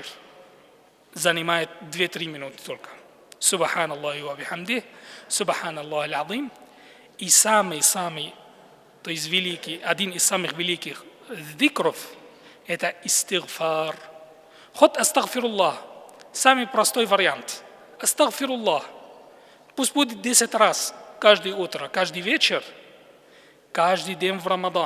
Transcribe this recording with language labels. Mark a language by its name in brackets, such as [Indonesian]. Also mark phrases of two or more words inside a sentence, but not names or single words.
[Russian] Занимает 2-3 минуты только. [Arabic] سبحان الله وبحمده سبحان الله العظيم. [Russian] И самый, то есть великий, один из самых великих зикров – это истигфар. Хоть астагфируллах, самый простой вариант. Астагфируллах. Пусть будет 10 раз каждое утро, каждый вечер, каждый день в Рамадан.